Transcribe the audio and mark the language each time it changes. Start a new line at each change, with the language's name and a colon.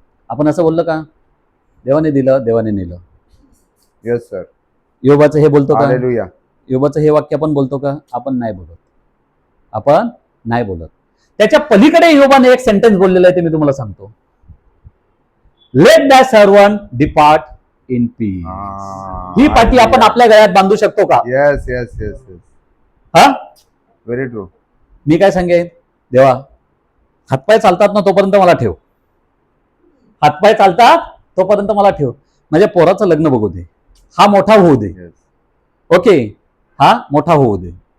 Marathi: आपण असं बोललं का, देवाने दिलं देवाने नेलं.
English: Yes sir.
Marathi: योबाचं हे बोलतो का, हालेलुया. योबाचं हे वाक्य आपण बोलतो का, आपण नाही बोलत, आपण नाही बोलत. त्याच्या पलीकडे योबाने एक सेंटेन्स बोललेलं आहे ते मी तुम्हाला सांगतो.
English: Let the servant depart in peace.
Marathi: ही पाठी आपण आपल्या गळ्यात बांधू शकतो का?
English: Yes yes yes yes. हा, very true.
Marathi: मी काय सांगेन, देवा हातपाय चालतात ना तोपर्यंत मला ठेव, हातपाय चालतात तोपर्यंत मला ठेव. माझ्या पोराचं लग्न बघू दे, हा मोठा होऊ दे. ओके, हा मोठा होऊ दे.